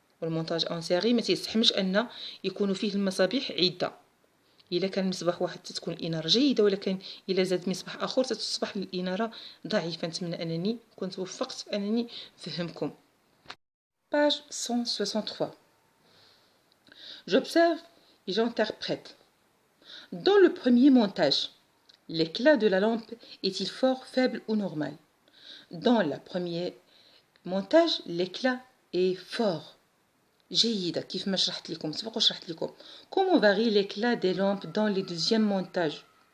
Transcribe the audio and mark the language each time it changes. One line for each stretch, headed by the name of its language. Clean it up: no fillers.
Arabic: والمونتاج اون سيري ما تيستحملش ان يكونوا فيه المصابيح عده. الا كان مصباح واحد تتكون الاناره جيده، ولكن الا زاد مصباح اخر تتصبح الاناره ضعيفه. نتمنى انني كنت وفقت في انني نفهمكم.
French: page 163. J'observe et j'interprète. Dans le premier montage, l'éclat de la lampe est-il fort, faible ou normal? Dans le premier montage, l'éclat est fort.
Arabic: جيدة كيف ما شرحت لكم سبق وشرحت لكم.
French: Comment varie l'éclat des lampes dans le deuxième montage?